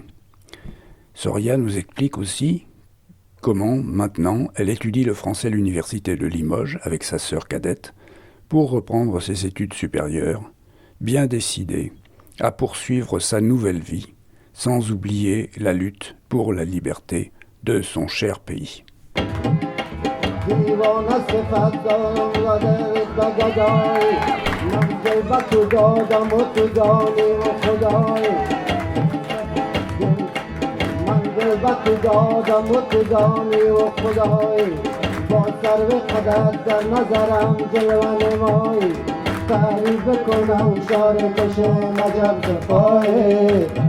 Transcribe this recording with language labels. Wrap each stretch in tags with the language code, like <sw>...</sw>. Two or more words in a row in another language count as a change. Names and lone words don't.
<fr>Soria nous explique aussi comment, maintenant, elle étudie le français à l'université de Limoges avec sa sœur cadette pour reprendre ses études supérieures, bien décidée à poursuivre sa nouvelle vie, sans oublier la lutte pour la liberté de son cher pays.</fr> <fa>وقتی دادم و تو دانی و خدایی با سرو قدر در نظرم جلوه نمایی تعریف کنم شار کشم عجب جفایی</fa>